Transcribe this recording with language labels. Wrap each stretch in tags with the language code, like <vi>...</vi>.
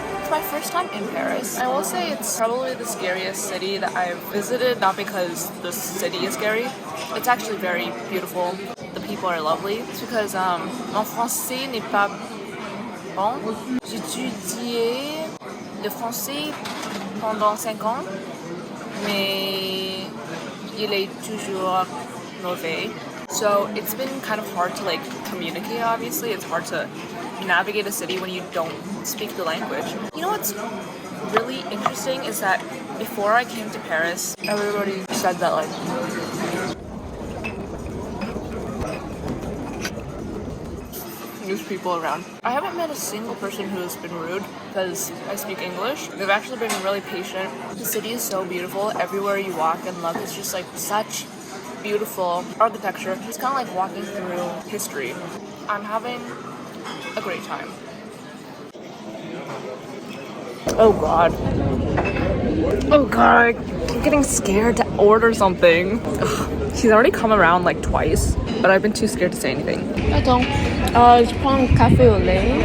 <en>My first time in Paris. I will say it's probably the scariest city that I've visited, not because the city is scary. It's actually very beautiful. The people are lovely. It's because</en> <fr>mon français n'est pas bon. J'ai étudié le français pendant 5 ans, mais il est toujours mauvais.</fr> <en>So it's been kind of hard to like communicate, obviously. It's hard to navigate a city when you don't speak the language. You know what's really interesting is that before I came to Paris, everybody said that like there's people around. I haven't met a single person who has been rude because I speak English. They've actually been really patient. The city is so beautiful. Everywhere you walk and look, it's just like such beautiful architecture. It's kind of like walking through history. I'm having a great time. Oh god. Oh god, I'm getting scared to order something. Ugh. She's already come around like twice, but I've been too scared to say anything.</en> <fr>Attends, je prends un café au lait.</fr>